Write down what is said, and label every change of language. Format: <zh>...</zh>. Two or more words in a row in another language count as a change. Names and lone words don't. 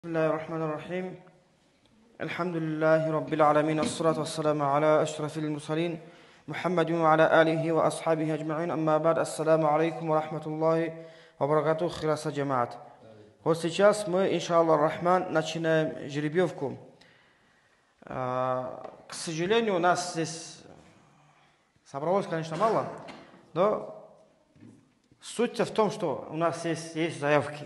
<ar>بسم الله الرحمن الرحيم. الحمد لله رب العالمين، الصلاة والسلام على أشرف المرسلين محمد وعلى آله وأصحابه أجمعين. أما بعد, السلام عليكم ورحمة الله وبركاته, хираса джамаат.</ar> <ru>Вот сейчас мы,</ru> <ar>إن شاء الله الرحمن,</ar> <ru>начинаем жеребьевку. К сожалению, у нас здесь собралось, конечно, мало, но суть в том, что у нас есть заявки.</ru>